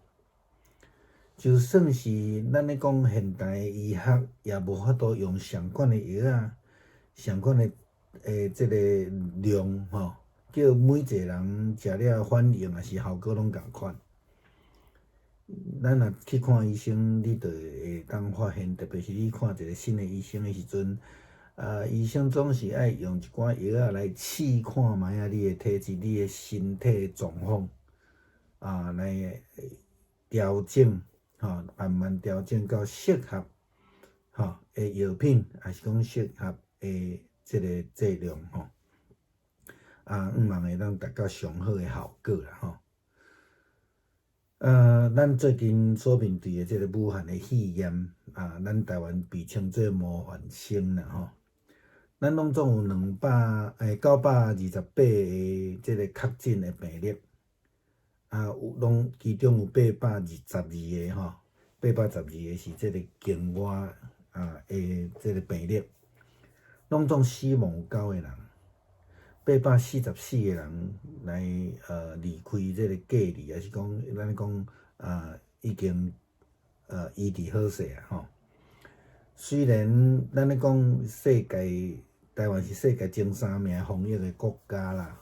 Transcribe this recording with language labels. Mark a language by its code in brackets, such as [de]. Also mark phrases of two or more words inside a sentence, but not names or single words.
[nan] 就算是咱咧讲现代医学，也无法度用上款的药上款的即个量吼，叫每一个人食了反应也是效果拢共款。咱若去看医生，你就会当发现，特别是你看一个新的医生的时阵，医生总是爱用一寡药来试看卖你的体质、你的身体状况来调整。慢慢调整到适合的药品，还是讲适合的即个剂量希望会当达到上好的效果啦咱最近所面对的即个武汉的肺炎咱台湾被称作模范生啦咱拢总有928个即个确诊的病例。拢其中有812个812个是即个境外的即个病例，拢总死亡有9个人，844个人来离开即个隔离，也是讲咱讲已经医治好势虽然咱咧讲台湾是世界前3名防疫的国家啦。